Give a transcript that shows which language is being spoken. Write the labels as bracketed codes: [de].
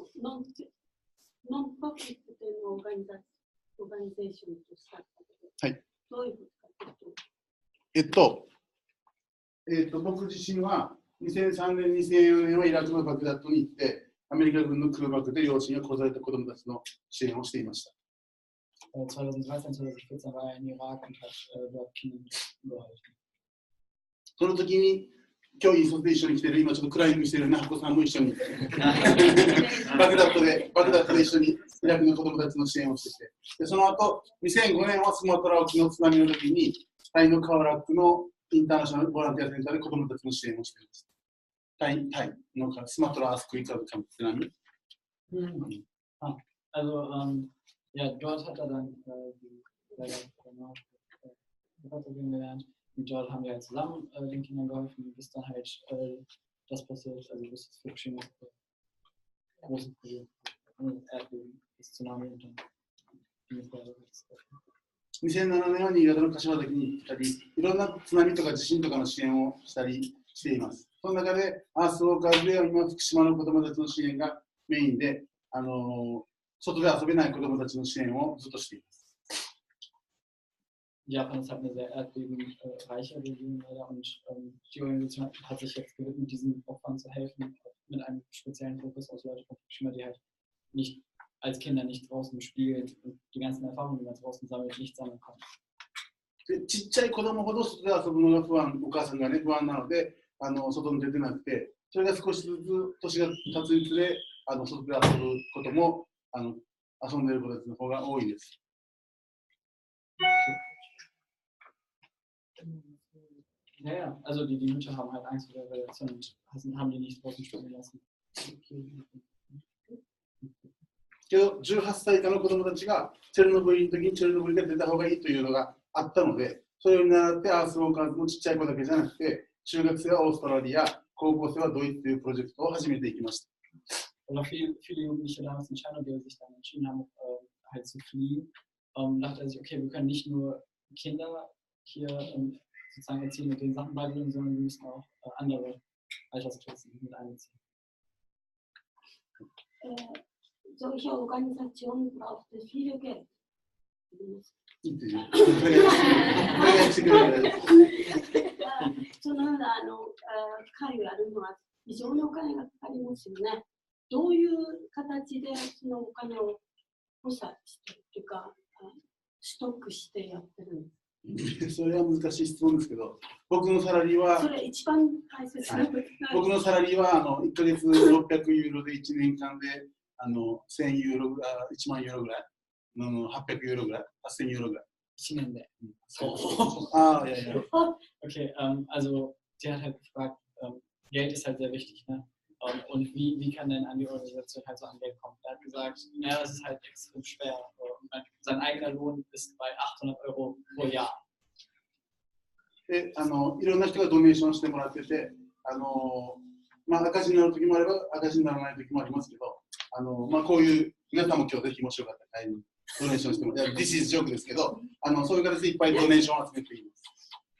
[ja] ノンプロフィットというのをオーガニゼーションとしたけど、はい。どういうことかというと、僕自身は2003年、2004年はイラクのバグダッドに行って、アメリカ軍の空爆で両親が殺された子どもたちの支援をしていました。 [de] 2013, 2014 war er in Irak und hat dort Kindern geholfen. [ja] その時に、今日一緒に来てる、今ちょっとクライミングしてるナハコさんも一緒にバグダッドで一緒にイラクの子どもたちの支援をしてて、でその後2005年はスマトラ沖の津波の時にタイのカワラックのインターナショナルボランティアセンターで子どもたちの支援をしています。タイのスマトラアースクリカルキャンプ津波。 [de] Ja, dort hat er dann die kennengelernt und dort haben wir halt zusammen den Kindern geholfen, bis dann halt das passiert, also bis das Fukushima große Erdbeben, das Tsunami und dann [ja] 2007年は新潟の柏崎に行ったり、いろんな津波とか地震とかの支援をしたりしています。その中で、アースウォーカーズでは今、福島の子どもたちの支援がメインで、外で遊べない子どもたちの支援をずっとしています。 [de] Japan ist halt eine sehr erdbebenreiche Region leider und die Organisation hat sich jetzt gewidmet, diesen Opfern zu helfen, mit einem speziellen Fokus aus Leute von Fukushima, die halt nicht als Kinder nicht draußen spielen und die ganzen Erfahrungen, die man draußen sammelt, nicht sammeln kann. [ja] ちっちゃい子供ほど外で遊ぶのが不安、お母さんがね、不安なので、外に出てなくて、それが少しずつ年が経つにつれ、外で遊ぶことも遊んでいる子たちの方が多いです。 [de] Ja, also die Mütter haben halt Angst vor der Radiation und haben die nicht draußen spielen lassen. [ja] けど、18歳以下の子供たちがチェルノブイリの時にチェルノブイリが出た方がいいというのがあったので、それを習ってアースウォーカーズのちっちゃい子だけじゃなくて、中学生はオーストラリア、高校生はドイツというプロジェクトを始めていきました。 [de] Oder viele Jugendliche damals in Tschernobyl sich dann entschieden haben, halt zu fliehen, dachte er sich, okay, wir können nicht nur Kinder hier sozusagen erziehen mit den Sachen beibringen, sondern wir müssen auch andere Altersklassen mit einbeziehen. Solche Organisationen braucht viel Geld. [ja] そのような会をやるのは非常にお金がかかりますよね。どういう形でそのお金を補佐してるというか、ストックしてやってるんですか？それは難しい質問ですけど、僕のサラリーは、それ一番大切なこと、はい、僕のサラリーは1ヶ月600ユーロで1年間で1000ユーロぐらい、1万ユーロぐらい、800ユーロぐらい、8000ユーロぐらい。 1年で。そう。ああ、いやいや。 [de] Okay, also die hat halt gefragt, Geld ist halt sehr wichtig, ne? Und wie kann denn an die Organisation halt so an Geld kommen? Er hat gesagt, ja, das ist halt extrem schwer. Sein eigener Lohn ist bei 800 Euro pro Jahr. [ja] で、いろんな人がドネーションしてもらってて、赤字になる時もあれば赤字にならない時もありますけど、こういう皆さんも今日ぜひもしよかったら会にドネーションしてもらって、 [en] This is joke [ja] ですけど、そういう形でいっぱいドネーションを集めています。